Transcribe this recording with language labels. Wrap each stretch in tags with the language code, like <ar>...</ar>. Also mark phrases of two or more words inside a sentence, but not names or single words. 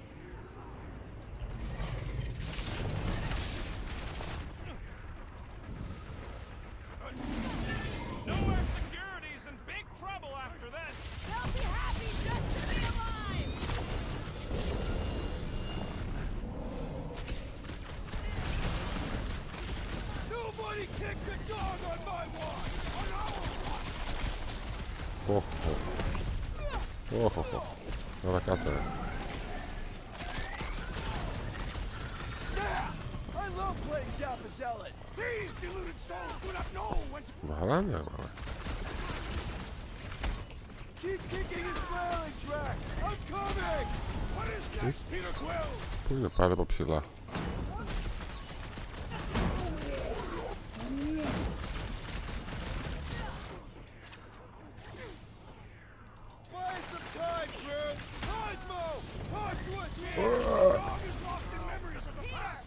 <en>Nowhere Security's in big trouble after this. They'll be happy just to be alive. Nobody kicks a dog on my watch! On our watch!</en> <el>Τώρα κάτω.</el> <en>I love playing Zappa Zealot. These deluded souls do not know when to...</en> <el>Βαράνε, μάνα.</el> <en>Keep kicking and flailing, Drax. I'm coming! What is next, Peter Quill?</en> <el>Πού είναι πάλι από ψηλά.</el> <en>Buy some time, Groot. Cosmo, talk to us here. The dog is lost in memories of the past.</en>